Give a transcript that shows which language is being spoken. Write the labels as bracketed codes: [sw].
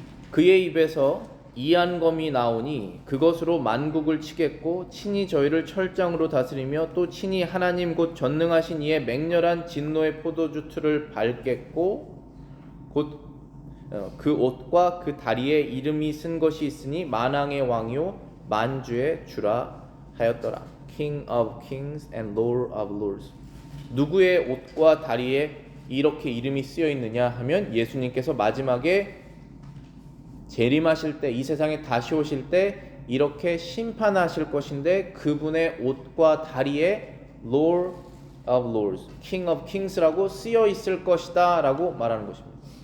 [ko] 그의 입에서 이한검이 나오니 그것으로 만국을 치겠고 친히 저희를 철장으로 다스리며 또 친히 하나님 곧 전능하신 이의 맹렬한 진노의 포도주 틀을 밟겠고 곧 그 옷과 그 다리에 이름이 쓴 것이 있으니 만왕의 왕이요 만주의 주라 하였더라. [en] King of Kings and Lord of Lords. [ko] 누구의 옷과 다리에 이렇게 이름이 쓰여 있느냐 하면 예수님께서 마지막에 재림하실 때, 이 세상에 다시 오실 때 이렇게 심판하실 것인데 그분의 옷과 다리에 Lord of Lords, King of Kings라고 쓰여 있을 것이다 라고 말하는 것입니다.